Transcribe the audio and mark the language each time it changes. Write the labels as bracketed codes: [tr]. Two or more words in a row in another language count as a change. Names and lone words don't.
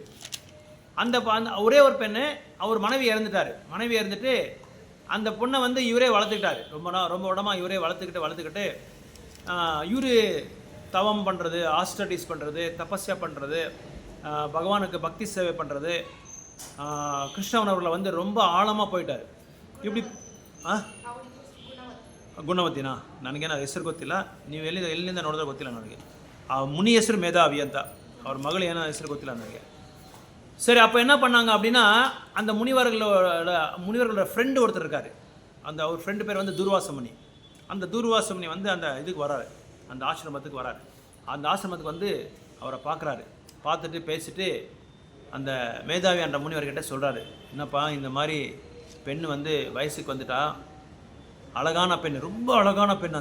[ta] அந்த ஒரே ஒரு பெண்ணு, அவர் மனைவி இறந்துட்டு அந்த பொண்ணை வந்து இவரே வளர்த்துக்கிட்டாரு. ரொம்ப இடமா இவரே வளர்த்துக்கிட்டு இவர் தவம் பண்ணுறது, ஆஸ்டடிஸ் பண்ணுறது, தபஸ்யா பண்ணுறது, பகவானுக்கு பக்தி சேவை பண்ணுறது, கிருஷ்ணவனவரில் வந்து ரொம்ப ஆழமாக போயிட்டார். [kn] இப்படி ಗುಣವತಿನಾ ನನಗೇನು ಹೆಸರು ಗೊತ್ತಿಲ್ಲ, ನೀವು ಎಲ್ಲಿಂದ ನೋಡಿದ್ರೆ ಗೊತ್ತಿಲ್ಲ ನನಗೆ. ಆ ಮುನಿ ಹೆಸರು ಮೇಧಾವಿ ಅಂತ, ಅವ್ರ ಮಗಳು ಏನೋ ಹೆಸರು ಗೊತ್ತಿಲ್ಲ ನನಗೆ. [ta] சரி, அப்போ என்ன பண்ணாங்க அப்படின்னா, அந்த முனிவர்களோட ஃப்ரெண்டு ஒருத்தர் இருக்கார். அந்த அவர் ஃப்ரெண்டு பேர் வந்து துர்வாச முனி. அந்த துர்வாச முனி வந்து அந்த இதுக்கு வராரு, அந்த ஆசிரமத்துக்கு வராரு. அந்த ஆசிரமத்துக்கு வந்து அவரை பார்க்குறாரு. பார்த்துட்டு பேசிட்டு அந்த மேதாவி என்ற முனிவர்கிட்ட சொல்கிறாரு, என்னப்பா இந்த மாதிரி பெண் வந்து வயசுக்கு வந்துட்டா, அழகான பெண், ரொம்ப அழகான பெண்.